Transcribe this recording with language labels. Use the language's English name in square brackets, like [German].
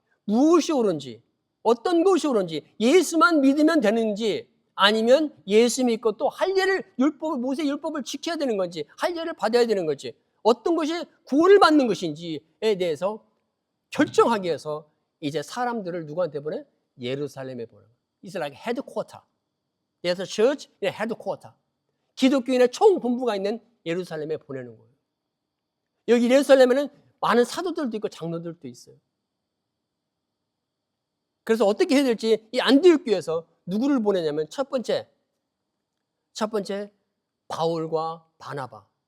[Korean] 무엇이 옳은지, 어떤 것이 옳은지, 예수만 믿으면 되는지 아니면 예수 믿고 또 할례를 모세 율법을 지켜야 되는 건지 할례를 받아야 되는 건지 어떤 것이 구원을 받는 것인지에 대해서 결정하기 위해서 이제 사람들을 누구한테 보내? 예루살렘에 보내. [English] It's like headquarter. There's a church in a headquarter. [Korean] 기독교인의 총본부가 있는 예루살렘에 보내는 거예요. 여기 예루살렘에는 많은 사도들도 있고 장로들도 있어요. 그래서 어떻게 해야 될지 이 안디옥 교회에서 누구를 보내냐면 첫 번째 바울과 바나바.